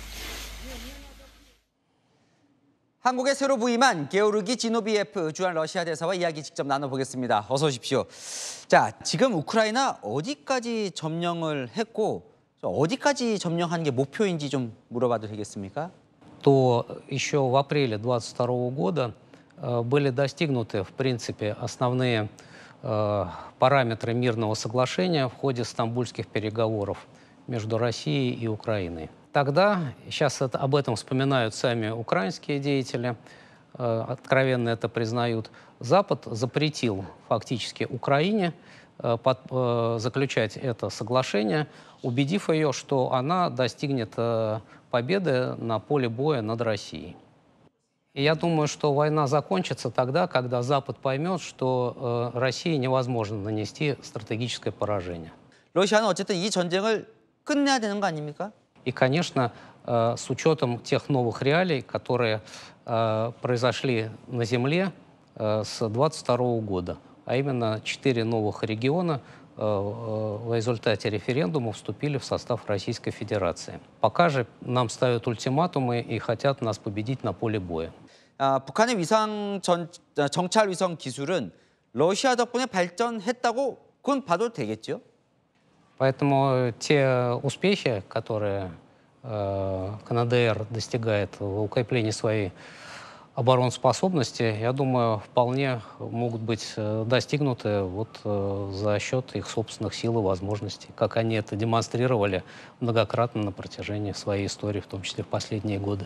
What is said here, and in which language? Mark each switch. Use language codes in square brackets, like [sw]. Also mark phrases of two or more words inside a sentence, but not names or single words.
[ko] 한국에 새로 부임한 게오르기 지노비예프 주한 러시아 대사와 이야기 직접 나눠보겠습니다. 어서 오십시오. 자, 지금 우크라이나 어디까지 점령을 했고 어디까지 점령하는 게 목표인지 좀 물어봐도 되겠습니까? [ru] То еще в апреле 2022 года были достигнуты, в принципе, основные параметры мирного соглашения в ходе стамбульских переговоров между Россией и Украиной. Тогда, сейчас об этом вспоминают сами украинские деятели, откровенно это признают, Запад запретил фактически Украине заключать это соглашение, убедив ее, что она достигнет победы на поле боя над Россией. И я думаю, что война закончится тогда, когда Запад поймет, что России невозможно нанести стратегическое поражение. [ko] 러시아는 어쨌든 이 전쟁을 끝내야 되는 거 아닙니까? [ru] И, конечно, с учетом тех новых реалий, которые произошли на Земле с 2022 года, а именно 4 новых региона в результате референдума вступили в состав Российской Федерации. Пока же нам ставят ультиматумы и хотят нас победить на поле боя. [ko] 북한의 정찰 위성 기술은 러시아 덕분에 발전했다고 그건 봐도 되겠죠? [ru] Поэтому те успехи, которые КНДР достигает в укреплении своей обороноспособности, я думаю, вполне могут быть достигнуты за счет их собственных сил и возможностей, как они это демонстрировали многократно на протяжении своей истории, в том числе в последние годы.